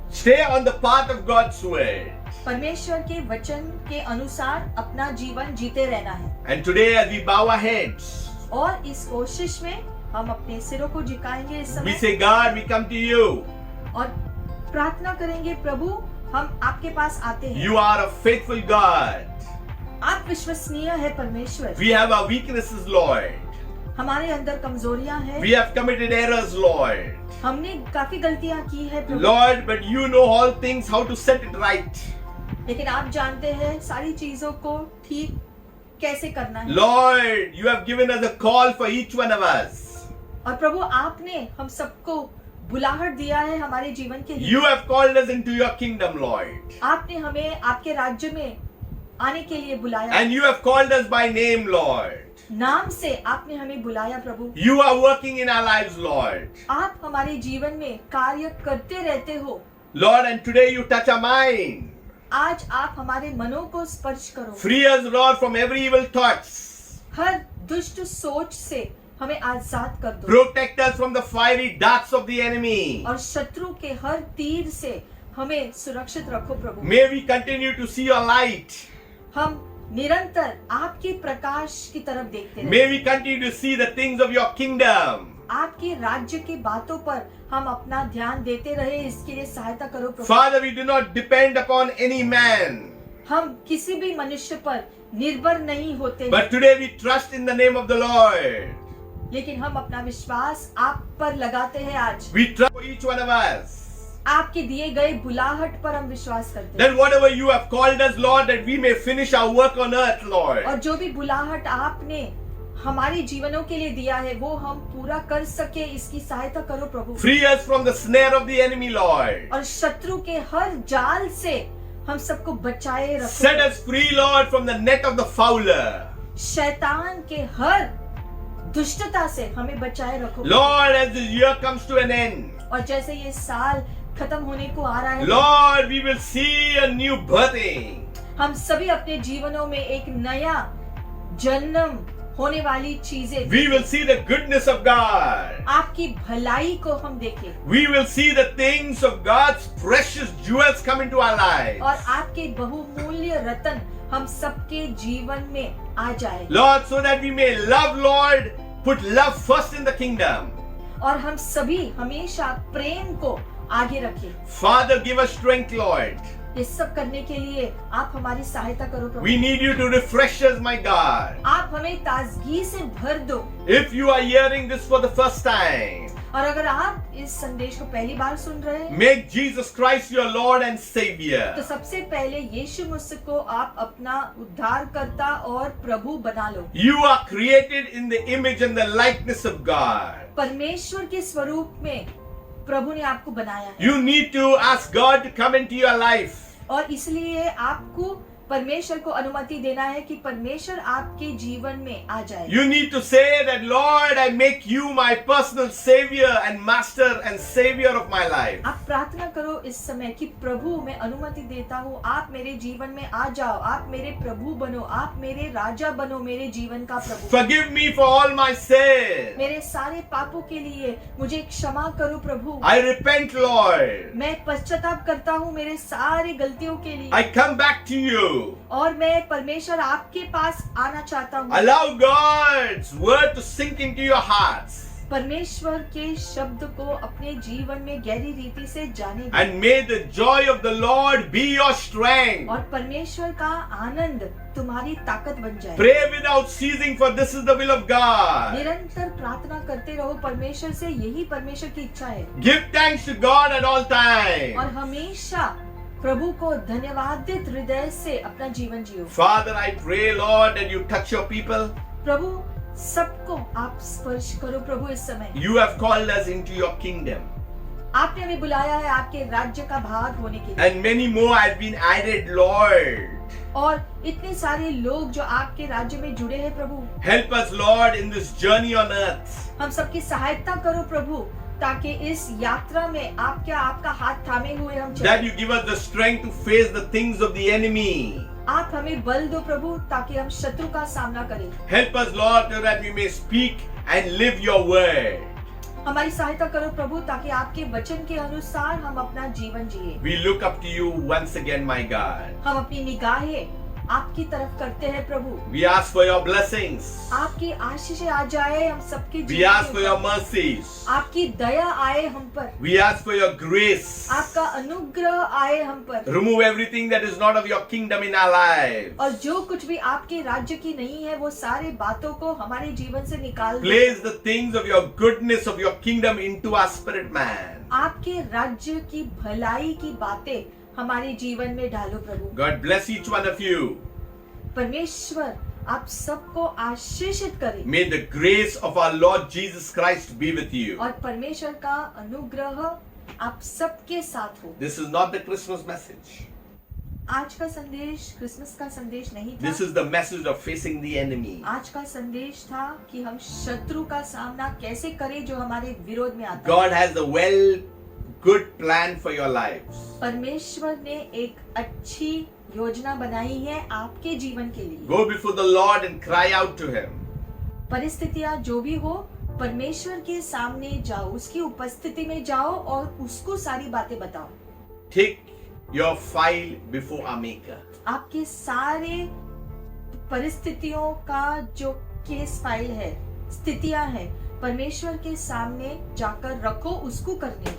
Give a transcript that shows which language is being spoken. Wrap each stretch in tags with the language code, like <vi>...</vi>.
<en>Stay on the path of God's word.</en> <hi>परमेश्वर के वचन के अनुसार अपना जीवन जीते रहना है।</hi> <en>And today, as we bow our heads,</en> <hi>और इस कोशिश में हम अपने सिरों को झुकाएंगे इस</hi> <en>we</en> <hi>समय</hi> <en>say, God, we come to you.</en> <hi>और प्रार्थना करेंगे, प्रभु हम आपके पास आते हैं।</hi> <en>You are a faithful God.</en> <hi>आप विश्वसनीय है परमेश्वर।</hi> <en>We have our weaknesses, Lord.</en> <hi>हमारे अंदर कमजोरियां हैं,</hi> <en>We have committed errors, Lord.</en> <hi>हमने काफी गलतियां की है प्रभु,</hi> <en>Lord, but you know all things, how to set it right.</en> <hi>लेकिन आप जानते हैं सारी चीजों को ठीक कैसे करना है।</hi> <en>Lord, you have given us a call for each one of us.</en> <hi>और प्रभु आपने हम सबको बुलाहट दिया है हमारे जीवन के लिए।</hi> <en>You have called us into your kingdom, Lord.</en> <hi>आपने हमें आपके राज्य में आने के लिए बुलाया,</hi> <en>And you have called us by name, Lord.</en> <hi>नाम से आपने हमें बुलाया प्रभु।</hi> <en>You are working in our lives, Lord.</en> <hi>आप हमारे जीवन में कार्य करते रहते हो।</hi> <en>Lord, and today you touch our mind.</en> <hi>आज आप हमारे मनों को स्पर्श करो,</hi> <en>Free us, Lord, from every evil thoughts.</en> <hi>हर दुष्ट सोच से हमें आजाद कर दो,</hi> <en>Protect us from the fiery darts of the enemy.</en> <hi>और शत्रु के हर तीर से हमें सुरक्षित रखो प्रभु।</hi> <en>May we continue to see your light.</en> <hi>हम निरंतर आपके प्रकाश की तरफ देखते रहे,</hi> <en>May we continue to see the things of your kingdom.</en> <hi>आपके राज्य की बातों पर हम अपना ध्यान देते रहे, इसके लिए सहायता करो प्रभु।</hi> <en>Father, we do not depend upon any man,</en> <hi>हम किसी भी मनुष्य पर निर्भर नहीं होते,</hi> <en>but today we trust in the name of the Lord.</en> <hi>लेकिन हम अपना विश्वास आप पर लगाते हैं। आज</hi> <en>We trust for each one of us.</en> <hi>आपके दिए गए बुलाहट पर हम विश्वास करते हैं,</hi> <en>Then whatever you have called us, Lord, that we may finish our work on earth, Lord.</en> <hi>और जो भी बुलाहट आपने हमारे जीवनों के लिए दिया है वो हम पूरा कर सके, इसकी सहायता करो प्रभु।</hi> <en>Free us from the snare of the enemy, Lord.</en> <hi>और शत्रु के हर जाल से हम सबको बचाए</hi> <en>Set</en> <hi>रखो,</hi> <en>us free, Lord, from the net of the fowler.</en> <hi>शैतान के हर दुष्टता से हमें बचाए रखो</hi> <en>Lord, as this year comes to an end,</en> <hi>और जैसे ये साल खत्म होने को आ रहा है,</hi> <en>Lord, we will see a new birthing.</en> <hi>हम सभी अपने जीवनों में एक नया जन्म होने वाली चीजें,</hi> <en>We will see the goodness of God.</en> <hi>आपकी भलाई को हम देखें</hi> <en>We will see the things of God's precious jewels come into our lives.</en> <hi>और आपके बहुमूल्य रत्न हम सबके जीवन में आ जाए,</hi> <en>Lord, so that we may love, Lord, put love first in the kingdom.</en> <hi>और हम सभी हमेशा प्रेम को आगे रखें।</hi> <en>Father, give us strength, Lord.</en> <hi>ये सब करने के लिए आप हमारी सहायता करो प्रभु।</hi> <en>We need you to refresh us, my God.</en> <hi>आप हमें ताजगी से भर दो,</hi> <en>If you are hearing this for the first time,</en> <hi>और अगर आप इस संदेश को पहली बार सुन रहे हैं</hi> <en>make Jesus Christ your Lord and</en> <hi>तो</hi> <en>Savior.</en> <hi>सबसे पहले यीशु मसीह को आप अपना उद्धारकर्ता और प्रभु बना लो।</hi> <en>You are created in the image and the likeness of God.</en> <hi>परमेश्वर के स्वरूप में प्रभु ने आपको बनाया है।</hi> <en>You need to ask God to come into your life.</en> <hi>और इसलिए आपको परमेश्वर को अनुमति देना है कि परमेश्वर आपके जीवन में आ जाए।</hi> <en>You need to say that, Lord, I make you my personal savior and master and savior of my life.</en> <hi>आप प्रार्थना करो इस समय कि प्रभु मैं अनुमति देता हूँ, आप मेरे जीवन में आ जाओ, आप मेरे प्रभु बनो, आप मेरे राजा बनो, मेरे जीवन का प्रभु।</hi> <en>Forgive me for all my sin.</en> <hi>मेरे सारे पापों के लिए मुझे क्षमा करो प्रभु।</hi> <en>I repent, Lord.</en> <hi>मैं पश्चाताप करता हूँ मेरे सारे गलतियों के लिए,</hi> <en>I come back to you.</en> <hi>और मैं परमेश्वर आपके पास आना चाहता हूँ।</hi> <en>Allow God's word to sink into your hearts.</en> <hi>परमेश्वर के शब्द को अपने जीवन में गहरी रीति से जाने दो,</hi> <en>And may the joy of the Lord be your strength.</en> <hi>और परमेश्वर का आनंद तुम्हारी ताकत बन जाए।</hi> <en>Pray without ceasing, for this is the will of God.</en> <hi>निरंतर प्रार्थना करते रहो परमेश्वर से, यही परमेश्वर की इच्छा है।</hi> <en>Give thanks to God at all</en> <hi>और</hi> <en>times.</en> <hi>हमेशा प्रभु को धन्यवादित हृदय से अपना जीवन जियो।</hi> <en>Father, I pray, Lord, that you touch your people.</en> <hi>प्रभु सबको आप स्पर्श करो प्रभु इस समय।</hi> <en>You have called us into your kingdom.</en> <hi>आपने हमें बुलाया है आपके राज्य का भाग होने के लिए,</hi> <en>And many more have been added, Lord.</en> <hi>और इतने सारे लोग जो आपके राज्य में जुड़े हैं प्रभु।</hi> <en>Help us, Lord, in this journey on earth.</en> <hi>हम सबकी सहायता करो प्रभु, ताकि इस यात्रा में आपका हाथ थामे हुए हम चलें।</hi> <en>That you give us the strength to face the things of the enemy.</en> <hi>आप हमें बल दो प्रभु, ताकि हम शत्रु का सामना करें।</hi> <en>Help us, Lord, so that we may speak and live your word.</en> <hi>हमारी सहायता करो प्रभु, ताकि आपके वचन के अनुसार हम अपना जीवन जिए।</hi> <en>We look up to you once again, my God.</en> <hi>हम अपनी निगाहें आपकी तरफ करते हैं प्रभु।</hi> <en>We ask for your blessings.</en> <hi>आपकी आशीषें आ जाए हम सबके</hi> <en>We</en> <hi>जीवन</hi> <en>ask for</en> <hi>में।</hi> <en>your mercies.</en> <hi>आपकी दया आए हम पर,</hi> <en>We ask for your grace.</en> <hi>आपका अनुग्रह आए हम पर,</hi> <en>Remove everything that is not of your kingdom in our lives.</en> <hi>और जो कुछ भी आपके राज्य की नहीं है वो सारे बातों को हमारे जीवन से निकाल दो।</hi> <en>Place the things of your goodness of your kingdom into our spirit man.</en> <hi>आपके राज्य की भलाई की बातें हमारे जीवन में डालो प्रभु।</hi> <en>God bless each one of you.</en> <hi>परमेश्वर आप सबको आशीषित करें,</hi> <en>May the grace of our Lord Jesus Christ be with you.</en> <hi>और परमेश्वर का अनुग्रह आप सबके साथ हो।</hi> <en>This is not the Christmas message.</en> <hi>आज का संदेश क्रिसमस का संदेश नहीं था।</hi> <en>This is the message of facing the enemy.</en> <hi>आज का संदेश था कि हम शत्रु का सामना कैसे करें जो हमारे विरोध में आता है।</hi> <en>God has a good plan for your lives.</en> <hi>परमेश्वर ने एक अच्छी योजना बनाई है आपके जीवन के लिए।</hi> <en>Go before the Lord and cry out to Him.</en> <hi>परिस्थितियां जो भी हो, परमेश्वर के सामने जाओ, उसकी उपस्थिति में जाओ और उसको सारी बातें बताओ।</hi> <en>Take your file before our Maker.</en> <hi>आपके सारे परिस्थितियों का जो केस फाइल है, स्थितियां हैं, परमेश्वर के सामने जाकर रखो, उसको करने दो।</hi>